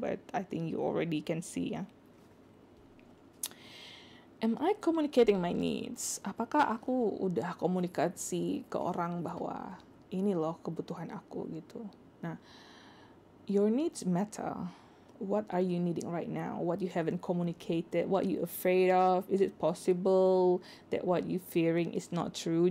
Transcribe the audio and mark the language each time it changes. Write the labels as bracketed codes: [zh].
[en] But I think you already can see ya. Am I communicating my needs? [id] Apakah aku udah komunikasi ke orang bahwa ini loh kebutuhan aku gitu. [en] Nah, your needs matter. What are you needing right now? What you haven't communicated? What you afraid of? Is it possible that what you fearing is not true?